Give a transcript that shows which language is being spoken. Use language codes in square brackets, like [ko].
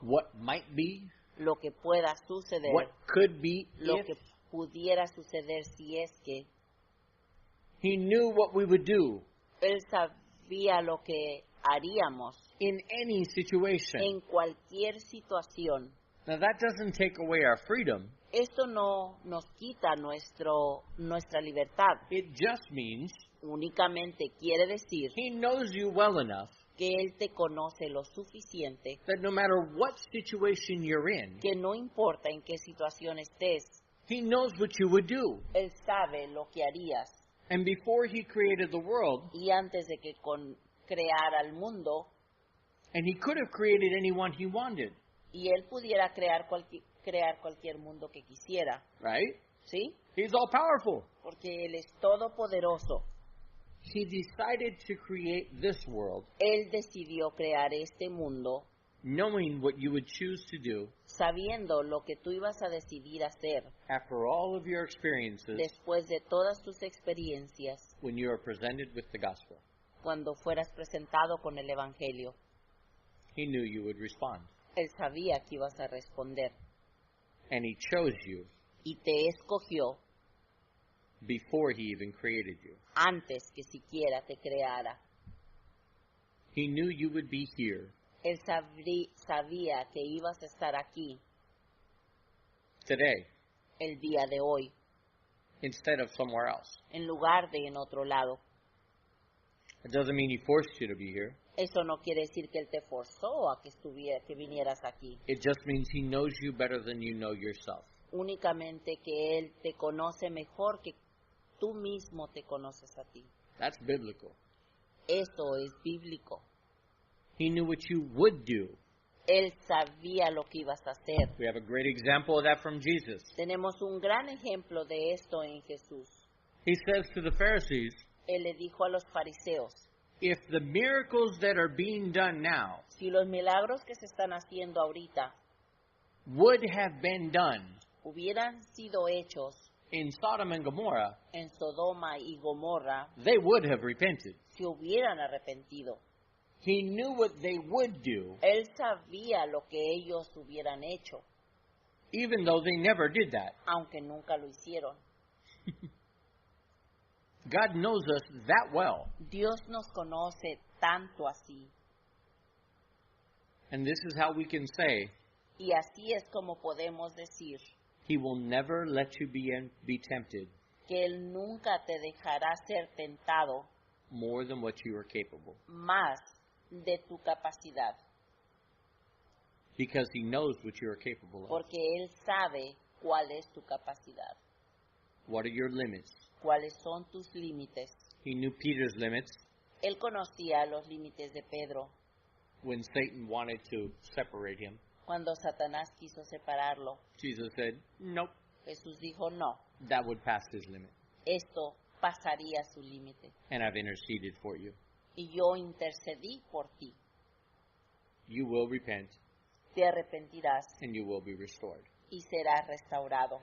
[en] what might be, [es] lo que pueda suceder, [en] what could be, [es] lo [en] if [es] que pudiera suceder si es que [en] he knew what we would do [es] Él sabía lo que haríamos [en] in any situation. [es] en cualquier situación. [en] Now that doesn't take away our freedom. [es] Esto no nos quita nuestra libertad. [en] It just means [es] Únicamente quiere decir [en] he knows you well enough [es] que Él te conoce lo suficiente [en] that no matter what situation you're in, [es] que no importa en qué situación estés, [en] he knows what you would do. [es] Él sabe lo que harías. [en] And before he created the world, [es] Y antes de que creara el mundo, [en] and he could have created anyone he wanted, [es] y Él pudiera crear cualquier mundo que quisiera, [en] right? [es] ¿sí? [en] He's all powerful. [es] Porque Él es todopoderoso. [en] He decided to create this world [es] Él decidió crear este mundo [en] knowing what you would choose to do [es] sabiendo lo que tú ibas a decidir hacer [en] after all of your experiences [es] después de todas tus experiencias [en] when you are presented with the gospel. [es] cuando fueras presentado con el Evangelio. [en] He knew you would respond. [es] Él sabía que ibas a responder [en] And he chose you [es] y te escogió [en] before he even created you. [es] antes que siquiera te creara. [en] He knew you would be here [es] Él sabía que ibas a estar aquí [en] today [es] el día de hoy, [en] instead of somewhere else. [es] en lugar de en otro lado. [en] It doesn't mean he forced you to be here. [es] Eso no quiere decir que Él te forzó a que vinieras aquí. [en] It just means he knows you better than you know yourself. [es] Únicamente que Él te conoce mejor que tú mismo te conoces a ti. [en] That's biblical. [es] Eso es bíblico. [en] He knew what you would do. [es] Él sabía lo que ibas a hacer. [en] We have a great example of that from Jesus. [es] Tenemos un gran ejemplo de esto en Jesús. [en] He says to the Pharisees, [es] Él le dijo a los fariseos, [en] if the miracles that are being done now [es] si los milagros que se están haciendo ahorita [en] would have been done [es] hubieran sido hechos [en] in Sodom and Gomorrah, [es] en Sodoma y Gomorra, [en] they would have repented. [es] se hubieran arrepentido. [en] He knew what they would do, [es] Él sabía lo que ellos hubieran hecho, [en] even though they never did that. [es] aunque nunca lo hicieron. [en] God knows us that well. [es] Dios nos conoce tanto así. [en] And this is how we can say, [es] Y así es como podemos decir [en] He will never let you be tempted [es] que Él nunca te dejará ser tentado [en] more than what you are capable. [es] más de tu capacidad, [en] Because He knows what you are capable of. [es] porque Él sabe cuál es tu capacidad, [en] What are your limits? [es] cuáles son tus límites. [en] He knew Peter's limits [es] Él conocía los límites de Pedro [en] when Satan wanted to separate him. [es] cuando Satanás quiso separarlo. [en] Jesus said, nope, [es] Jesús dijo, no, [en] that would pass his limit. [es] esto pasaría su límite. [en] And I've interceded for you. [es] Y yo intercedí por ti. [en] You will repent [es] Te arrepentirás [en] and you will be restored. [es] y serás restaurado.